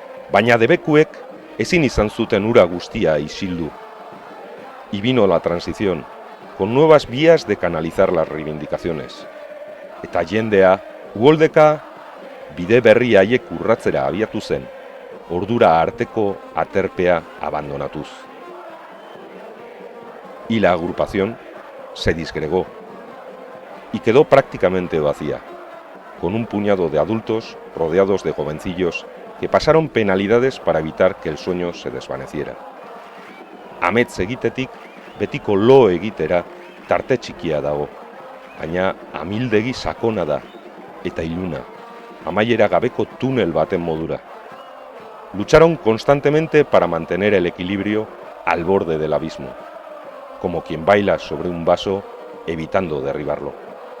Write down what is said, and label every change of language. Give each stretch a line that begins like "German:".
Basque: Baina debekuek ezin izan zuten ura guztia isildu.
Spanish: Y vino la transición, con nuevas vías de canalizar las reivindicaciones.
Basque: Eta jendea, uholdeka, bide berri haiek urratzera abiatu zen, ordura arteko aterpea abandonatuz.
Spanish: Y la agrupación se disgregó y quedó prácticamente vacía, con un puñado de adultos rodeados de jovencillos que pasaron penalidades para evitar que el sueño se desvaneciera.
Basque: Amets egitetik, betiko lo egitera tarte txikia dago, baina amildegi sakona da, eta iluna, amaiera gabeko tunel baten modura.
Spanish: Lucharon constantemente para mantener el equilibrio al borde del abismo, como quien baila sobre un vaso evitando derribarlo.